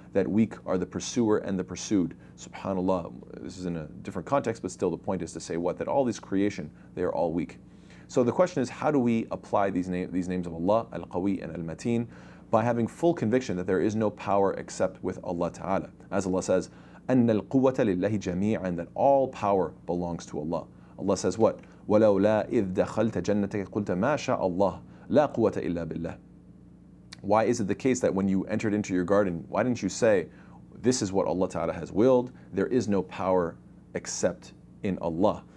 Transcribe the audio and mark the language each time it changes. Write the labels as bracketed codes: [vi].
[en] That weak are the pursuer and the pursued. SubhanAllah, this is in a different context, but still the point is to say what? That all this creation, they are all weak. So the question is, how do we apply these names of Allah, Al-Qawiyy and Al-Mateen? By having full conviction that there is no power except with Allah Ta'ala. As Allah says, [ar] أَنَّ الْقُوَّةَ لِلَّهِ جَمِيعًا. [en] That all power belongs to Allah. Allah says what? [ar] وَلَوْلَا إِذْ دَخَلْتَ جَنَّتَكَ قُلْتَ مَا شَاءَ اللَّهُ لَا قُوَّةَ إِلَّا بِاللَّهِ. [en] Why is it the case that when you entered into your garden, why didn't you say, this is what Allah Ta'ala has willed, there is no power except in Allah?